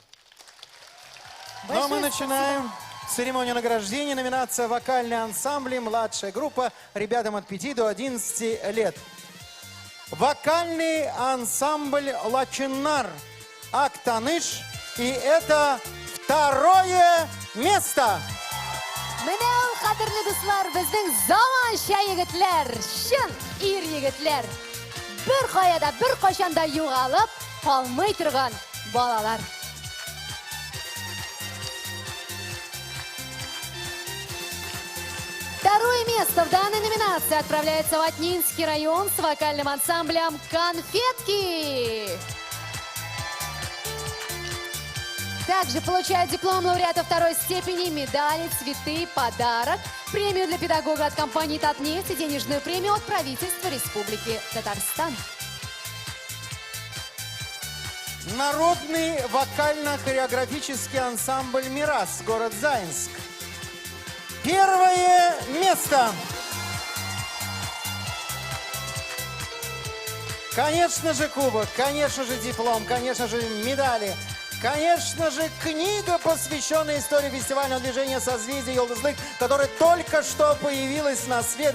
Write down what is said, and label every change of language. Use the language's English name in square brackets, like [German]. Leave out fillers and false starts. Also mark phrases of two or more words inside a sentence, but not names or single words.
[Russian] Ну а мы начинаем церемонию награждения. Номинация «Вокальные ансамбли. Младшая группа. Ребятам от 5 до 11 лет». Вокальный ансамбль «Лачинар» Актаныш. И это 2-е место. [Tatar] Менә ул, кадерле дуслар, безнең заманча егетләр, чын ир егетләр. Бер каяда, бер качанда югалып калмый торган балалар. [Russian] Второе место в данной номинации отправляется в Атнинский район с вокальным ансамблем «Конфетки». Также получают диплом лауреата второй степени, медали, цветы, подарок, премию для педагога от компании «Татнефть» и денежную премию от правительства Республики Татарстан. Народный вокально-хореографический ансамбль «Мирас», город Заинск. 1-е место. Конечно же кубок, конечно же диплом, конечно же медали. Конечно же, книга, посвященная истории фестивального движения «Созвездие Йолдызлык», которая только что появилась на свет.